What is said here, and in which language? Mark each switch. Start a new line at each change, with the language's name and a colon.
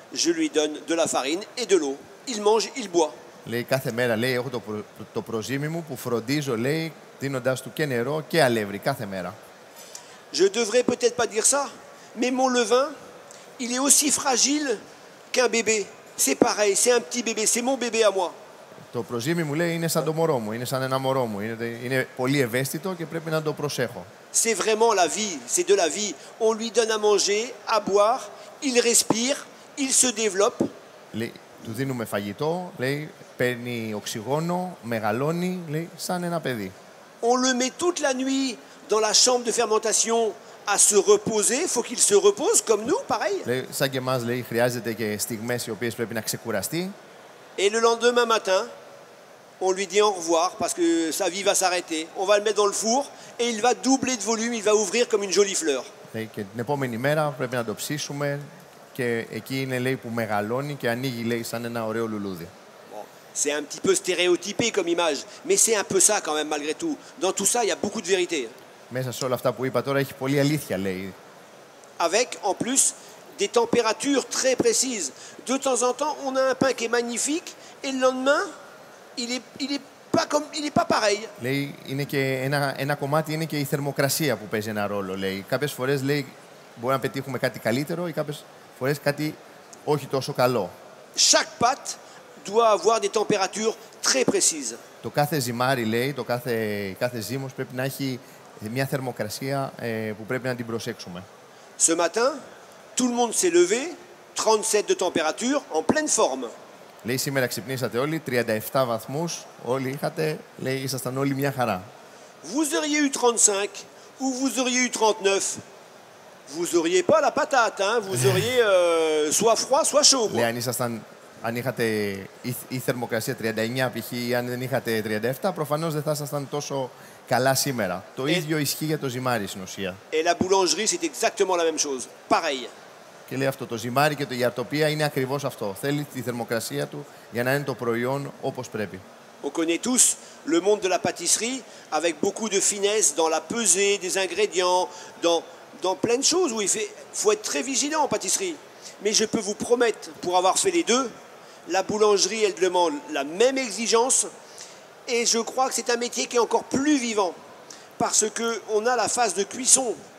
French: Je lui donne de la farine et de l'eau. Il mange, il boit.
Greek: Λέει, κάθε μέρα, λέει, έχω το προζύμι μου που φροντίζω, λέει, δίνοντας του και νερό και αλεύρι κάθε μέρα.
French: Je devrais peut-être pas dire ça, mais mon levain, il est aussi fragile qu'un bébé. C'est pareil, c'est un petit bébé, c'est mon bébé à moi.
Greek: Το προζύμι μου, λέει, είναι σαν το μωρό μου, είναι σαν ένα μωρό μου. Είναι πολύ ευαίσθητο και πρέπει να το προσέχω.
French: C'est vraiment la vie, c'est de la vie. On lui donne à manger, à boire, il respire, il se développe.
Greek: Λέει, του δίνουμε φαγητό, λέει, παίρνει οξυγόνο, μεγαλώνει, λέει, σαν ένα παιδί.
French: On le met toute la nuit dans la chambre de fermentation à se reposer. Il faut qu'il se repose comme nous, pareil.
Greek: Λέει, σαν και εμάς, λέει, χρειάζεται και στιγμές οι οποίες πρέπει να ξεκουραστεί.
French: Et le lendemain matin, on lui dit au revoir parce que sa vie va s'arrêter. On va le mettre dans le four et il va doubler de volume, il va ouvrir comme une jolie fleur.
Greek: Λέει, και την επόμενη μέρα πρέπει να το ψήσουμε και εκεί είναι, λέει, που μεγαλώνει και ανοίγει, λέει, σαν ένα ωραίο λουλούδι.
French: Bon, c'est un petit peu stéréotypé comme image, mais c'est un peu ça quand même malgré tout. Dans tout ça, il y a beaucoup de vérité.
Greek: Μέσα σε όλα αυτά που είπα τώρα έχει πολλή αλήθεια, λέει.
French: Avec en plus des températures très précises. De temps en temps, on a un pain qui est magnifique et le lendemain, il est pas pareil.
Greek: Λέει, είναι και ένα κομμάτι είναι και η θερμοκρασία που παίζει ένα ρόλο, λέει. Κάποιες φορές, λέει, μπορεί να πετύχουμε κάτι καλύτερο ή κάποιες φορές κάτι όχι τόσο καλό.
French: Chaque pâte doit avoir des températures très précises.
Greek: Το κάθε ζυμάρι, λέει, κάθε ζύμος πρέπει να έχει μια θερμοκρασία που πρέπει να την προσέξουμε.
French: Ce matin, tout le monde s'est levé, 37 de température, en pleine forme.
Greek: Λέει, σήμερα ξυπνήσατε όλοι, 37 βαθμούς, όλοι είχατε, λέει, ήσασταν όλοι μια χαρά.
French: Vous auriez eu 35 ou vous auriez eu 39, vous auriez pas la patate, hein, vous auriez soit froid, soit chaud.
Greek: Λέει, αν είχατε η θερμοκρασία 39 π.χ. ή αν δεν είχατε 37, προφανώς δεν θα ήσασταν τόσο καλά σήμερα. Το ίδιο ισχύει για το ζυμάρι στην ουσία.
French: Et la boulangerie, c'est exactement la même chose. Pareil.
Greek: Και λέει αυτό, το ζυμάρι και η αρτοπία είναι ακριβώς αυτό. Θέλει τη θερμοκρασία του για να είναι το προϊόν όπως πρέπει.
French: On connaît tous le monde de la pâtisserie avec beaucoup de finesse dans la pesée des ingrédients, dans plein de choses où il faut être très vigilant en pâtisserie. Mais je peux vous promettre, pour avoir fait les deux, la boulangerie, elle demande la même exigence et je crois que c'est un métier qui est encore plus vivant parce qu'on a la phase de cuisson.